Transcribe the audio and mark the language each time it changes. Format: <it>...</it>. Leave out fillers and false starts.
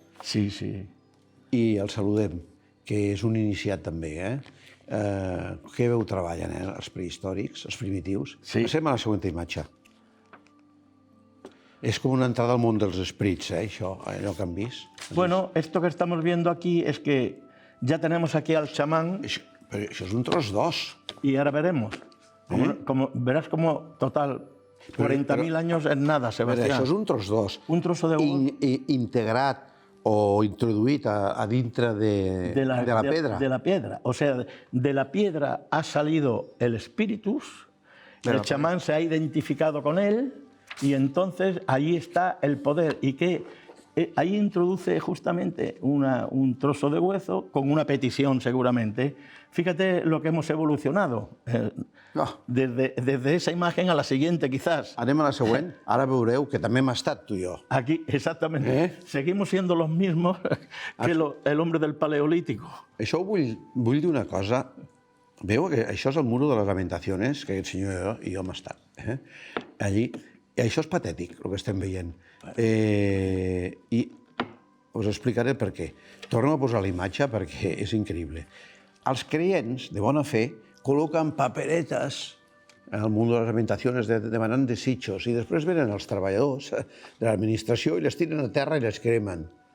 <ca>Sí. i el saludem, que és un iniciat també, eh? Que veu treballen, els prehistòrics, els primitius. Sí. Passem a la següent imatge. És com una entrada al món dels esprits, això, allò que han vist.</ca> <es>Bueno, esto que estamos viendo aquí es que ya tenemos aquí al chamán</es> <ca>Però això és un tros d'os.</ca> <es>y ahora veremos. Verás como total 40.000 años es nada,</es> <ca>A veure, Sebastián. això és un tros d'os.</ca> <es>Un trozo de huevo.</es> <ca>Integrat o introduït a dintre de la pedra.</ca> <es>De la piedra. O sea, de la piedra ha salido el espíritus, el chamán se ha identificado con él y entonces ahí está el poder. Y que ahí introduce justamente un trozo de hueso con una petición seguramente. Fíjate lo que hemos evolucionado. Desde esa imagen a la siguiente, quizás.</es> <ca>Anem a la següent. Ara veureu que també hem estat tu i jo.</ca> <es>Aquí, exactamente. Seguimos siendo los mismos que el hombre del Paleolítico.</es> <ca>Això vull dir una cosa. Veu que això és el muro de les lamentacions, que aquest senyor i jo hem estat. Allí. I això és patètic, el que estem veient. I us explicaré per què. Torno a posar la imatge perquè és increïble. Els creients, de bona fe, col·loquen paperetes en el món de les lamentacions demanant desitjos i després venen els treballadors de l'administració i les tiren a terra i les cremen.</ca>